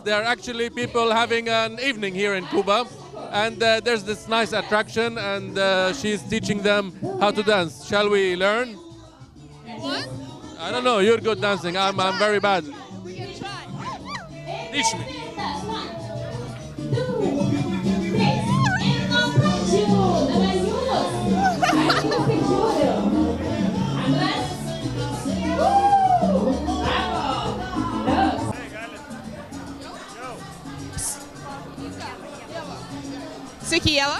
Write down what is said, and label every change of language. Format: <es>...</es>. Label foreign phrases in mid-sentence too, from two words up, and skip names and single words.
<en>They are actually people having an evening here in Cuba, and there's this nice attraction, and she's teaching them how to dance. Shall we learn? What? I don't know. You're good dancing. I'm very bad. We can try. Teach me. 1, 2, 3.</en> <lt>Ir nuo pradžių. Dabar jūs. Aš jūs tik žiūriu. Antras. Bravo. Sveiki, Ieva.</lt>